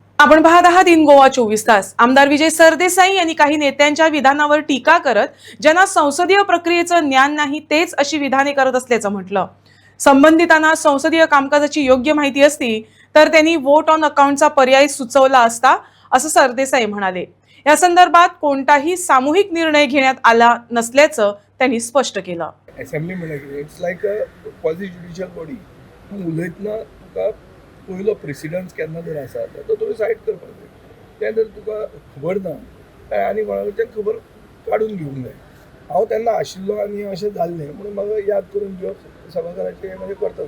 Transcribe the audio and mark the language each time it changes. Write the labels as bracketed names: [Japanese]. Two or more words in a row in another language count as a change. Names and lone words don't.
[Marathi] आपण पाहत आहात इन गोवा 24 तास. आमदार विजय सरदेसाई यांनी काही नेत्यांच्या विधानावर टीका करत ज्यांना संसदीय प्रक्रियेचं ज्ञान नाही तेच अशी विधाने करत असल्याचं म्हटलं. संबंधितांना संसदीय कामकाजाची योग्य माहिती असती तर त्यांनी वोट ऑन अकाउंटचा पर्याय सुचवला असता असं सरदेसाई म्हणाले. या संदर्भात कोणताही सामूहिक निर्णय घेण्यात आला नसल्याचं त्यांनी स्पष्ट केलं. [English] असेंब्ली म्हणल्यार It's like a quasi judicial body. [Konkani] तूं उलयतना तुका पयलो प्रेसिडन्स केन्ना जर आसा तर तो तुवें सायड करपाक जाय. तें जर तुका खबर ना काय आनी कोणा कडच्यान खबर काडून घेवंक जाय. हांव तेन्ना आशिल्लो आनी अशें जाल्लें म्हणून म्हाका याद करून घेवप सभाघराचें म्हजें कर्तव्य.